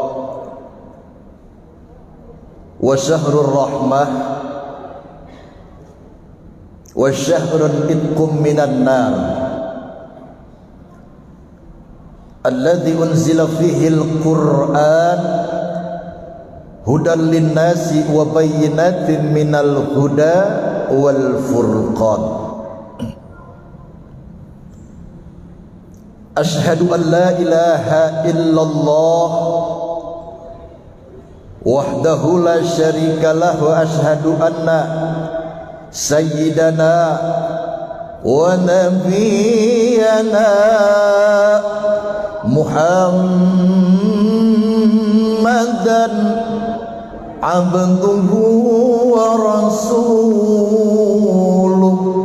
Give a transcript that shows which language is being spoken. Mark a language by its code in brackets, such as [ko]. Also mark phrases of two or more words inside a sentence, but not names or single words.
[ar] وشهر الرحمة وشهر العتق من النار الذي أنزل فيه القرآن هدى للناس وبينات من الهدى والفرقان. أشهد أن لا إله إلا الله وحده لا شريك له وأشهد أن سيدنا ونبينا محمدا عبده ورسوله.